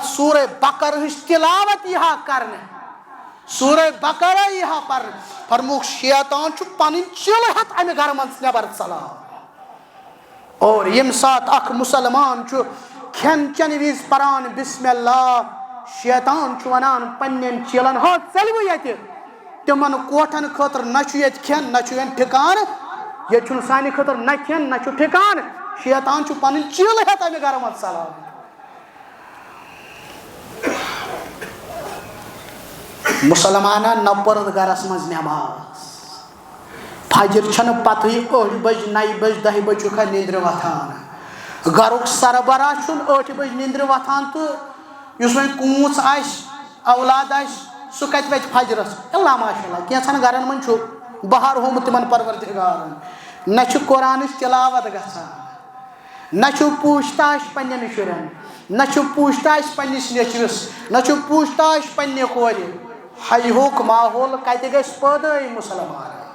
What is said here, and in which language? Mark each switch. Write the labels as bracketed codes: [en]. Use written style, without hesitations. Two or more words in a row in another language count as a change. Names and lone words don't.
[ks] سورہ بقرہ ہٕچ تلاوت یی ہا کرنہٕ سورہ بقرہ یی ہا پرنہٕ فرمووُکھ شیطان چھُ پنٕنۍ چِلہٕ ہٮ۪تھ امہِ گرٕ منٛز نٮ۪بر ژلان اور ییٚمہِ ساتہٕ اکھ مُسلمان چھُ کھین چن وز پران [ar] بسم اللہ [ks] شیطان ونان پنن چیلن ہو ژلو یہ تمن کوٹھن خاطر نہ یہ کھین نہ ٹھکان یہ سانہ خاطر نہ کھین نہ ٹھکان شیطان پن چیل ہیت امہ گھر مت ژلان مسلمانہ نہ پرد گرس مز نماز فجر چھن پتہ 8 بج 9 بج 10 بج چھ نیندر وتھان گھرک سربراہ چھن 8 بج نیندر وتھان تو اس وۄنۍ کوٗژ آسہِ اولاد آسہِ سُہ کتہِ وتہِ فجرس [ar] اللہ ماشاء اللہ [ks] کینٛژھن گرن منٛز چھُ بہار ہومُت تِمن پروردگارن نہ چھُ قرآنٕچ تلاوت گژھان نہ چھُ پوٗچھ تاش پننٮ۪ن شُرٮ۪ن نہ چھُ پوٗچھ تاش پننِس نیٚچوِس نہ چھُ پوٗچھ تاش پننہِ کورِ حیہُک ماحول کتہِ گژھِ پٲدٕ مُسلمان